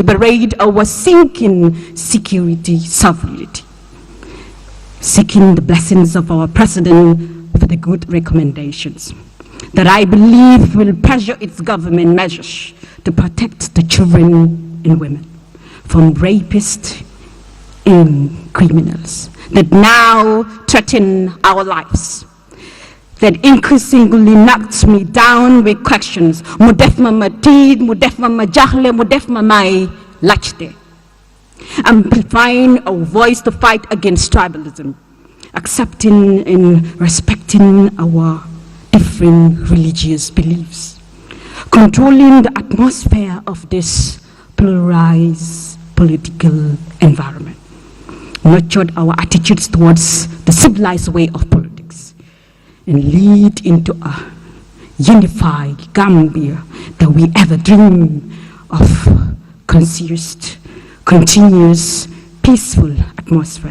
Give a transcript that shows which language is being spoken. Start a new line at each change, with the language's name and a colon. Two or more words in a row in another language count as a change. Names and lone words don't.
English: liberate our sinking security sovereignty, seeking the blessings of our president for the good recommendations that I believe will pressure its government measures to protect the children and women from rapists and criminals that now threaten our lives, that increasingly knocks me down with questions. Mudefma matid, mudefma majahle, mudefma mai lachde. Amplifying our voice to fight against tribalism, accepting and respecting our different religious beliefs, controlling the atmosphere of this pluralized political environment, nurtured our attitudes towards the civilized way of politics, and lead into a unified Gambia that we ever dream of, continuous, peaceful atmosphere.